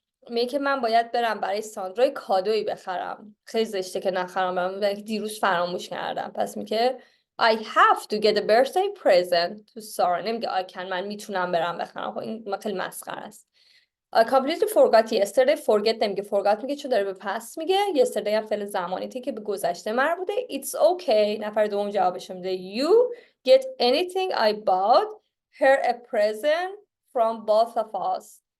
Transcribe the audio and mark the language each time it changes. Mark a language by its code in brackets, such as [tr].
[fa] میگه که من باید برم برای ساندرا کادویی بخرم. خیلی زشته که نخرم برام دیروز فراموش کردم. پس میگه [en] I have to get a birthday present to Sarah. [fa] نمیگه [en] I can. [fa] من میتونم برم بخرم. خب این خیلی مسخره است. [en] I completely forgot yesterday. [fa] Forget نمیگه forgot میگه چون داره به پس میگه. Yesterday هم فعل زمانیه که به گذشته مربوطه. [en] It's okay. [fa] نفر دوم جوابش میده [en] You get anything I bought her a present from both of us.